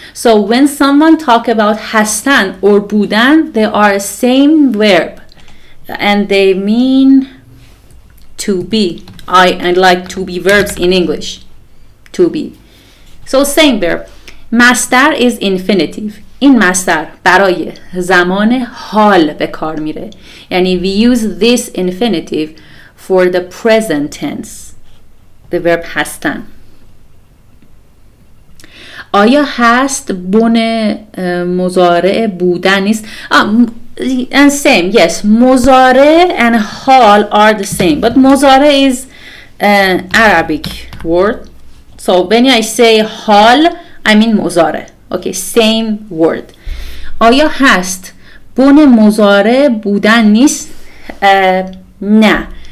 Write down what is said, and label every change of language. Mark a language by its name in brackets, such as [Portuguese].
[English] So when someone talk about hastan or budan, they are same verb and they mean to be. I like to be verbs in English. To be. So same verb. مصدر is infinitive. [Persian] این مصدر برای زمان حال به کار میره. [English] یعنی we use this infinitive for the present tense. The verb هستن. [Persian] آیا هست بن مضارع بودن نیست؟ [English] And same, yes. مضارع and حال are the same. But مضارع is an Arabic word. So when I say حال, I mean مضارع. Okay, same word. [Persian] آیا هست بن مضارع بودن نیست؟ نه.